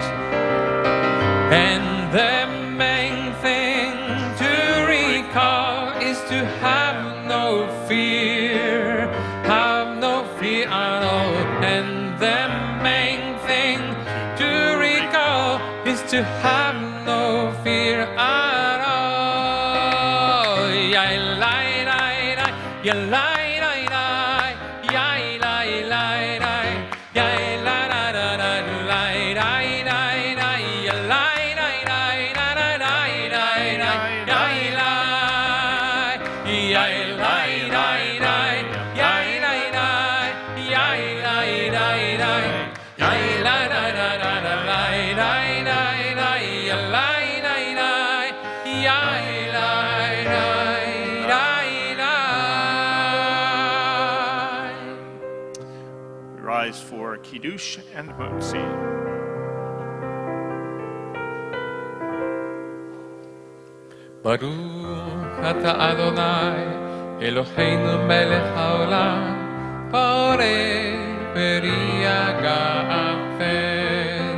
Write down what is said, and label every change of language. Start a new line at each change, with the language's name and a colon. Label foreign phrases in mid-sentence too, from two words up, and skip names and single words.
English: And the main thing to recall is to have no fear at all. And the main thing to recall is to have no fear at all. Yai lai lai lai, yai lai lai lai, yai lai lai lai, yai la la la la lai lai lai lai, yai lai lai lai la la lai lai lai, yai lai, yai lai lai lai, yai lai lai, yai lai lai lai, yai la la la la la lai lai lai lai, yai lai lai lai, yai lai lai lai lai. We rise for Kiddush and Motzi.
Hebrew: ברוך אתה אדוני אלוהינו מלך העולם פורה פרי הגפן.